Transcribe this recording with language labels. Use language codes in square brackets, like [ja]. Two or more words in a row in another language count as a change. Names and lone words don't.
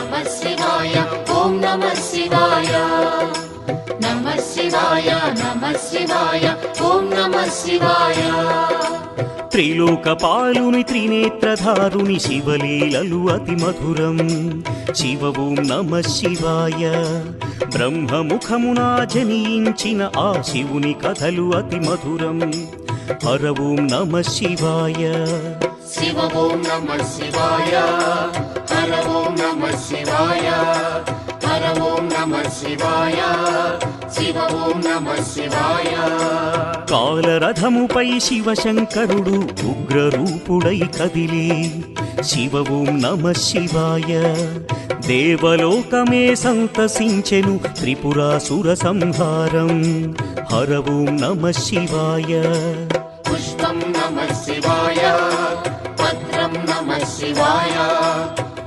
[sa] नमः शिवाय ॐ नमः शिवाय नमः शिवाय नमः शिवाय ॐ नमः शिवाय [te] త్రిలోకపాలుని త్రినేత్రధారుని శివలీలలు అతి మధురం [sa] శివ ఓం నమః శివాయ [te] బ్రహ్మముఖమునా జనించిన ఆ శివుని కథలు అతి మధురం [sa] హర ఓం నమః శివాయ शिव ॐ नमः शिवाय हर ॐ नमः शिवाय हर ॐ नमः शिवाय शिव ॐ नमः शिवाय [te] కాలరథముపై శివశంకరుడు ఉగ్రరూపుడై కదిలి [sa] శివ ఓం నమః శివాయ [te] దేవలోకమే సంతసించెను త్రిపురాసుర సంహారం [sa] హర ఓం నమః శివాయ पुष्पं नमः शिवाय पत्रं नमः शिवाय